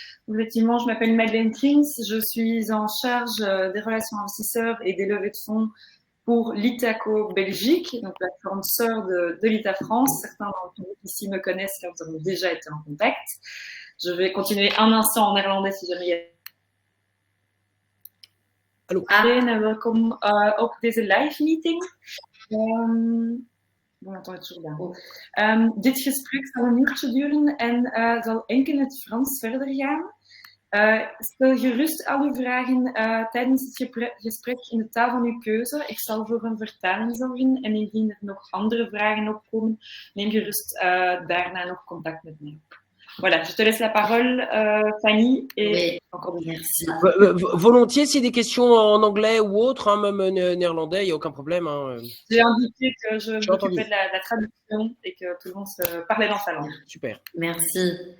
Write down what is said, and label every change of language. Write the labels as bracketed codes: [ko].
[fr] Effectivement, je m'appelle Madeleine Krins, je suis en charge des relations investisseurs et des levées de fonds pour l'ITACO Belgique, donc la plateforme sœur de l'ITA France. Certains d'entre vous ici me connaissent car nous avons déjà été en contact. Je vais continuer un instant en néerlandais si jamais il y a... [nl] Hallo. En welkom op deze live meeting. [fr] Bon, attends, toujours bien. [nl] Dit gesprek zal een uurtje duren en zal enkel in het Frans verder gaan. Stel gerust al uw vragen tijdens het gesprek in de taal van uw keuze. Ik zal voor een vertaling zorgen en indien er nog andere vragen opkomen, neem gerust daarna nog contact met mij. [fr] Voilà, je te laisse la parole, Fanny, et Oui, encore une merci. Volontiers, si des questions en anglais ou autre, hein, même néerlandais, il n'y a aucun problème. Hein. J'ai indiqué que je m'occupais de la traduction et que tout le monde parlait dans sa langue. Super. Merci.